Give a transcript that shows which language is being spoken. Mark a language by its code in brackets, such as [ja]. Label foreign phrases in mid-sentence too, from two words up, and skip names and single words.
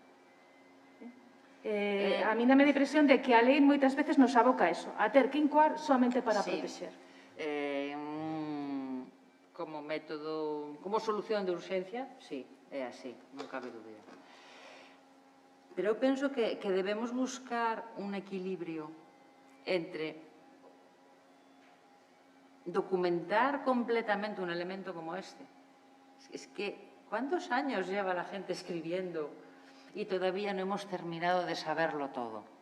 [gl] A mí dame a impresión de que a lei moitas veces nos aboca a eso, a ter que incoar solamente para protexer. como método, como solución de urxencia, sí, é así, non cabe dúbida. Pero eu penso que debemos buscar un equilibrio entre documentar completamente un elemento como este. [es] Es que, ¿cuántos años lleva la gente escribiendo y todavía no hemos terminado de saberlo todo?